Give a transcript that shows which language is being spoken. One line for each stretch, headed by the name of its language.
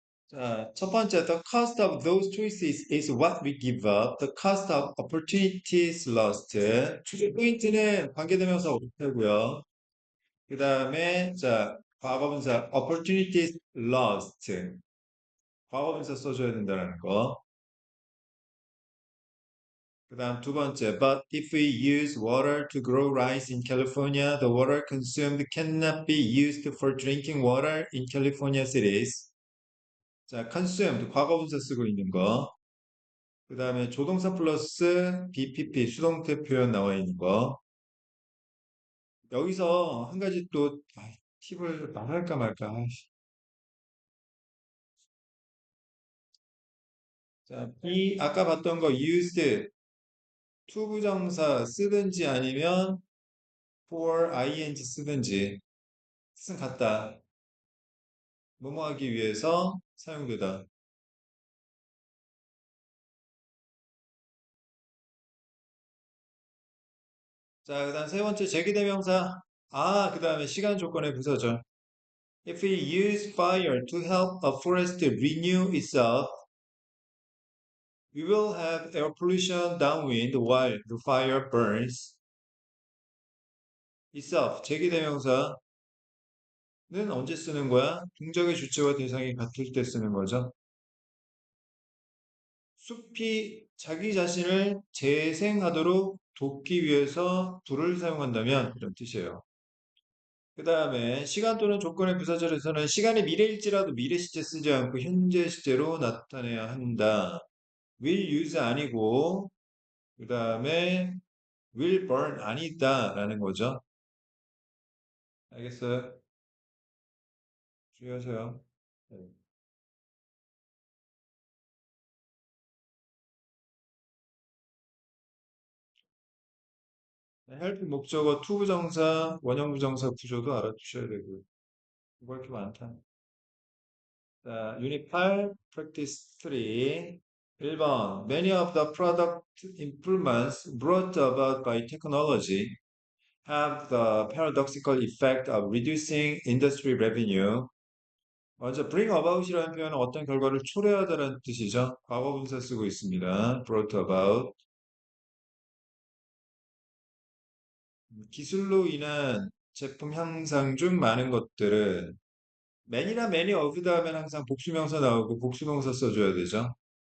Korean: 자, 첫 번째,
English: the cost of those choices is what we give up. The cost of opportunities lost.
Korean: 주제 포인트는 관계대명사 없고요. 그 다음에, 자, 과거분사
English: opportunities lost.
Korean: 과거분사 써줘야 된다는 거. 그 다음 두 번째,
English: but if we use water to grow rice in California, the water consumed cannot be used for drinking water in California cities.
Korean: 자, consumed, 과거분사 쓰고 있는 거. 그 다음에 조동사 플러스 BPP, 수동태 표현 나와 있는 거. 여기서 한 가지 또, 팁을 말할까 말까. 자, 아까 봤던 거 used, 투부정사 쓰든지 아니면 for ing 쓰든지. 뜻은 같다. 뭐뭐 하기 위해서 사용되다. 자, 그 다음 세 번째 제기대명사. 그 다음에 시간 조건의 부사죠.
English: If we use fire to help a forest renew itself, we will have air pollution downwind while the fire burns.
Korean: itself, 제기대명사는 언제 쓰는 거야? 동적의 주체와 대상이 같을 때 쓰는 거죠. 숲이 자기 자신을 재생하도록 돕기 위해서 불을 사용한다면 이런 뜻이에요. 그 다음에 시간 또는 조건의 부사절에서는 시간이 미래일지라도 미래 시제 쓰지 않고 현재 시제로 나타내야 한다. will use 아니고 그 다음에 will burn 아니다 라는 거죠. 알겠어요? 주의하세요. 네. help 목적어 투부정사 원형부정사 구조도 알아두셔야 되고 뭐가 이렇게 많다. 자, 유닛 8
English: practice 3 1번 Many of the product improvements brought about by technology have the paradoxical effect of reducing industry revenue.
Korean: 먼저 bring about이라는 표현은 어떤 결과를 초래하다는 뜻이죠. 과거분사 쓰고 있습니다. brought about. 기술로 인한 제품 향상 중 많은 것들은 man이나 many of 다음엔 항상 복수명사 나오고 복수동사 써줘야 되죠.